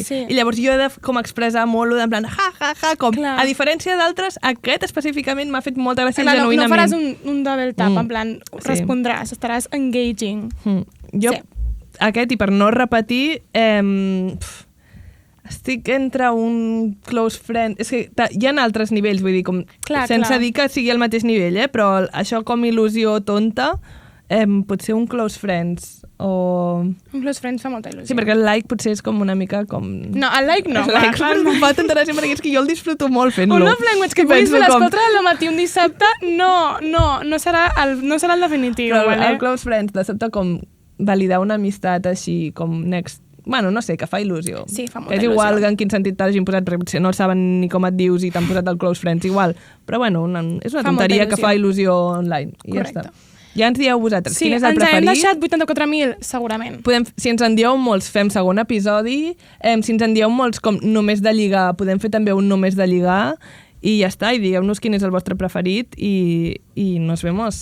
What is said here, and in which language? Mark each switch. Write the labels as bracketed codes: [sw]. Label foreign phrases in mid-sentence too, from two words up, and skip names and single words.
[ca] I llavors jo he de com expressar molt en plan ja, com... Clar. A diferència d'altres, aquest específicament m'ha fet molta gràcia genuïnament. No faràs un [en] double tap, [ca] en plan, respondràs, estaràs engaging. Jo, aquest, i per no repetir, estic entre un [en] close friend... [ca] És que hi ha altres nivells, vull dir, com, sense dir que sigui el mateix nivell, però això com il·lusió tonta... potser un [en] close friends [ca] o... Un [en] close friends [ca] fa molta il·lusió. Sí, perquè el like potser és com una mica com... No, el like no. El like em fa tanta gràcia perquè és que jo el disfruto molt fent-lo. Un [en] love language [ca] que puguis fer a les 4 del matí un dissabte, no serà el definitiu. Però vale? el [en] close friends, [ca] de sobte com validar una amistat així com next... Bueno, no sé, que fa il·lusió. Sí, fa molta és il·lusió. igual en quin sentit t'hagin posat, perquè potser no saben ni com et dius i t'han posat el [en] close friends, [ca] igual. Però bueno, és una tonteria que fa il·lusió online. I correcte. Ja està. Ja ens dieu vosaltres, sí, quin és el preferit? Sí, ens preferit? hem deixat 84.000, segurament. Si ens en dieu molts, fem segon episodi. Si ens en dieu molts com només de lligar, podem fer també un només de lligar. I ja està, i digueu-nos quin és el vostre preferit i [es] nos vemos.